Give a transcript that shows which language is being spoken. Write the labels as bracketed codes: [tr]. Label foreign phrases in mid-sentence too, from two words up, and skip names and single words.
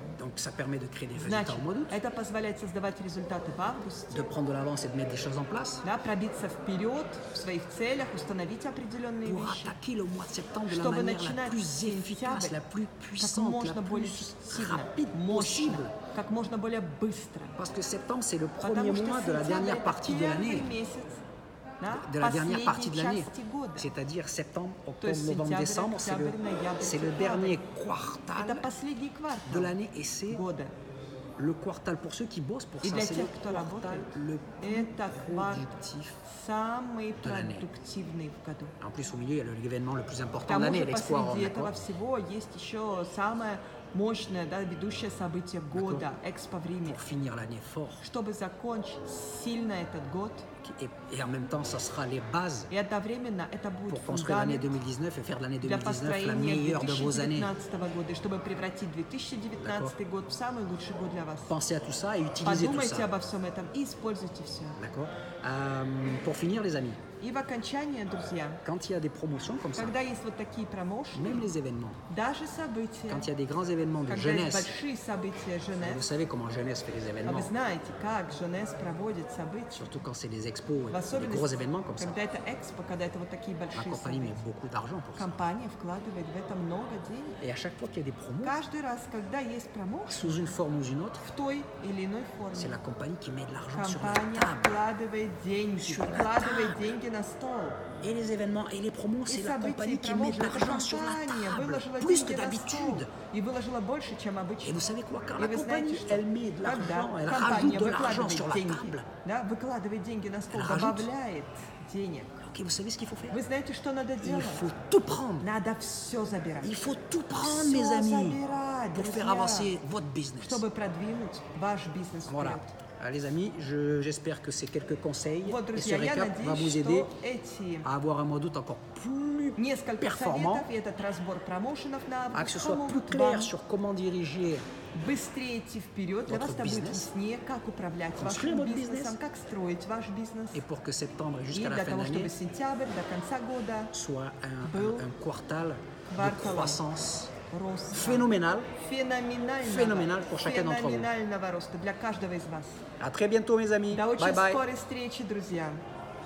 [fr] Donc ça permet de créer des résultats [ru] Значит, [fr] au mois d'août, [ru] это позволяет создавать результаты в августе, [fr] de prendre de l'avance et de mettre des choses en place [ru] да, пробиться вперед в своих целях, установить определенные [fr] pour [ru] вещи, [fr] attaquer le mois de septembre de la [ru] чтобы [fr] manière la [ru] начинать [fr] plus efficace, [ru] сентябрь [fr] la plus [ru] как [fr] puissante, la [ru] можно более [fr] plus [ru] эффективно, [fr] rapide [ru] мощно, [fr] possible. [ru] как можно более быстро. [fr] Parce que septembre, c'est le [ru] Потому [fr] premier [ru] что [fr] mois de la [ru] сентябрь [fr] dernière [ru] это [fr] partie de [ru] первый [fr] l'année, [ru] месяц, да, [fr] de la dernière partie [ru] последней [fr] de l'année. [ru] части года. [fr] C'est-à-dire septembre, [ru] То [fr] octobre, [ru] есть [fr] novembre, [ru] сентябрь, [fr] décembre, [ru] октябрь, ноябрь, [fr] c'est le [ru] декабрь. [fr] dernier [ru] Это [fr] quartal [ru] последний [fr] de [ru] квартал [fr] l'année et c'est [ru] года. [fr] le quartal pour ceux qui bossent pour [ru] И [fr] ça, [ru] для [fr] c'est [ru] тех, [fr] le [ru] кто [fr] quartal [ru] работает, [fr] le plus [ru] это квартал [fr] productif. [ru] самый [fr] de l'année. [ru] продуктивный в году. [fr] En plus, au milieu, il y a l'événement le plus [ru] К [fr] important de [ru] тому [fr] l'année, [ru] же [fr] l'Expo à Rome, [ru] посреди этого [fr] d'accord? [ru] всего есть еще самое мощное, да, ведущее событие года, Экспо в Риме. [fr] Pour finir l'année fort, [ru] Чтобы закончить сильно этот год, [fr] ok, et en même temps, ça sera les bases [ru] И одновременно это будет [fr] pour construire l'année [ru] фундамент [fr] 2019 et faire de l'année [ru] для [fr] 2019 la [ru] построения [fr] meilleure de vos années. [ru] 2019 года, и чтобы превратить 2019 год в самый лучший год для вас. [fr] Pensez à tout ça et utilisez tout [ru] Подумайте [fr] ça. [ru] обо всем этом и используйте все. [fr] D'accord. Pour finir, les amis, [ru] И в окончание, друзья, [fr] quand il y a des promotions comme ça, [ru] когда есть вот такие промоушены, [fr] même les événements, [ru] даже события, [fr] quand il y a des grands événements de [ru] когда есть [fr] jeunesse, [ru] большие события [fr] vous [ru] Женес, [fr] savez comment jeunesse fait les [ru] а [fr] événements, [ru] вы знаете, как Женес проводит события, [fr] surtout quand c'est des expos [ru] в [fr] et des [ru] особенности, [fr] gros événements comme ça. [ru] когда это экспо, когда это вот такие [fr] La [ru] большие [fr] compagnie met [ru] события. [fr] beaucoup d'argent pour ça. [ru] Компания вкладывает в это много денег. [fr] Et à chaque fois qu'il y a des promos, [ru] Каждый раз, когда есть промоушен, [fr] sous une forme ou une autre, [ru] в той или иной [fr] c'est [ru] форме, [fr] la compagnie qui met de l'argent sur la [ru] компания [fr] table. [ru] вкладывает деньги, [fr] Sur la [ru] вкладывает [fr] table. [ru] деньги на стол. [fr] Et les événements et les promos, [ru] И [fr] c'est la [ru] события, и [fr] compagnie qui met de [ru] промоушен, это [fr] l'argent sur la [ru] компания [fr] table, [ru] выложила [fr] plus [ru] деньги [fr] que [ru] на стол. [fr] d'habitude. [ru] И выложила больше, чем [fr] Et [ru] обычно. [fr] vous savez quoi, quand [ru] И [fr] la [ru] вы знаете, [fr] compagnie, [ru] что [fr] elle met de [ru] когда [fr] l'argent, elle [ru] компания [fr] rajoute de l'argent [ru] выкладывает [fr] sur la [ru] деньги, [fr] table. [ru] да, выкладывает деньги на стол, [fr] Elle rajoute. [ru] добавляет денег. [fr] Ok, vous savez ce qu'il faut faire? [ru] Вы знаете, что надо [fr] Il [ru] делать? [fr] faut tout prendre. [ru] Надо все забирать. [fr] Il faut tout prendre, [ru] Всё [fr] mes amis, [ru] забирать, [fr] pour faire [ru] друзья, [fr] avancer votre business. [ru] чтобы продвинуть ваш бизнес [fr] Voilà. [ru] вперед. [fr] Les amis, j'espère que ces quelques conseils [ru] Вот, [fr] et ce [ru] друзья, я [fr] récap va vous [ru] надеюсь, [fr] aider [ru] что эти [fr] à avoir un mois d'août encore plus [ru] несколько [fr] performant, [ru] советов и этот разбор промоушенов на [fr] à que ce [ru] август [fr] soit plus [ru] помогут вам [fr] clair sur comment diriger [ru] быстрее идти вперед. Для вас [fr] votre [ru] это будет [fr] business, [ru] яснее, как управлять [fr] construire [ru] вашим [fr] votre [ru] бизнесом, [fr] business, [ru] как строить ваш бизнес. [fr] et pour que septembre et [ru] И [fr] jusqu'à la [ru] для [fr] fin [ru] того, [fr] de [ru] чтобы [fr] l'année [ru] сентябрь до конца года [fr] soit [ru] был [fr] un quartal de [ru] кварталом [fr] croissance [ru] роста. [fr] phénoménal. [ru] Феноменального, [fr] pour chacun d'entre vous. [ru] феноменального роста для каждого из вас. [fr] À très bientôt, mes amis. [ru] До очень [en] Bye bye. [ru] скорой встречи, друзья.